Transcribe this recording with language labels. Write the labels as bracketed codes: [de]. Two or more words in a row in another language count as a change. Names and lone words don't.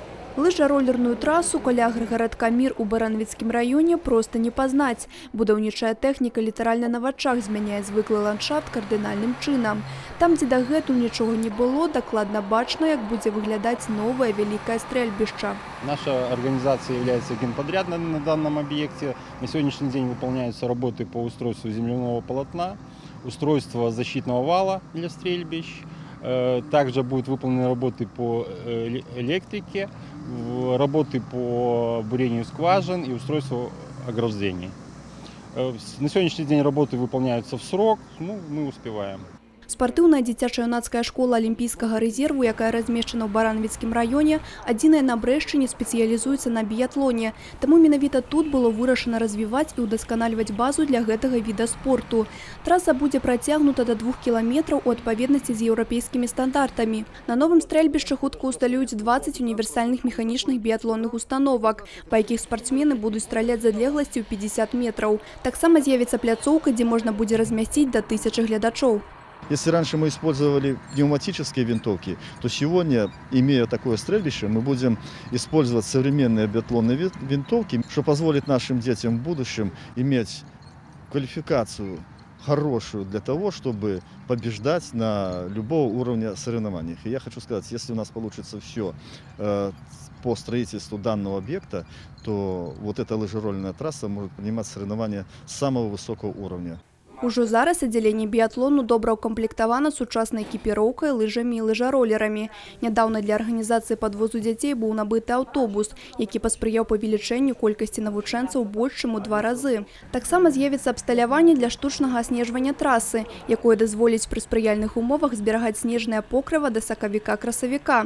[be] Лыжа-ролерную трассу каля аграгарадка Мір у Баранавіцкім раёне просто не пазнаць. Будаўнічая тэхніка літаральна на вачах змяняе звыклы ландшафт кардынальным чынам. Там, дзе дагэтуль нічога не было, дакладна бачна, як будзе выглядаць новае вялікае стрэльбішча. [ru] Наша организация является генподрядом на данном объекте. На сегодняшний день выполняются работы по устройству земляного полотна, устройство защитного вала для стрельбищ. Также будут выполнены работы по электрике, работы по бурению скважин и устройству ограждений. На сегодняшний день работы выполняются в срок, мы успеваем. [be] Спартыўная дзіцяча-юнацкая школа алімпійскага рэзерву, якая размешчана ў Баранавіцкім раёне, адзіная на Брэшчыне, спецыялізуецца на біятлоне. Таму менавіта тут было вырашана развіваць і ўдасканальваць базу для гэтага віда спорту. Траса будзе працягнута да 2 кіламетраў у адпаведнасці з еўрапейскімі стандартамі. На новым стрэльбішчы хутка ўсталююць 20 універсальных механічных біятлонных установак, па якіх спартсмены будуць страляць з адлегласцю 50 метраў. Таксама з'явіцца пляцоўка, дзе можна будзе размясціць да 1000 гледачоў. [ru] Если раньше мы использовали пневматические винтовки, то сегодня, имея такое стрельбище, мы будем использовать современные биатлонные винтовки, что позволит нашим детям в будущем иметь квалификацию хорошую для того, чтобы побеждать на любого уровня соревнований. И я хочу сказать, если у нас получится все по строительству данного объекта, то вот эта лыжерольная трасса может принимать соревнования самого высокого уровня. [be] Ужо зараз аддзяленне біятлону добра ўкамплектавана сучаснай экіпіроўкай, лыжамі і лыжаролерамі. Нядаўна для арганізацыі падвозу дзяцей быў набыты аўтобус, які паспрыяў павелічэнню колькасці навучэнцаў больш чым у 2 разы. Таксама з'явіцца абсталяванне для штучнага аснежвання трасы, якое дазволіць пры спрыяльных умовах зберагаць снежнае покрыва да сакавіка-красавіка.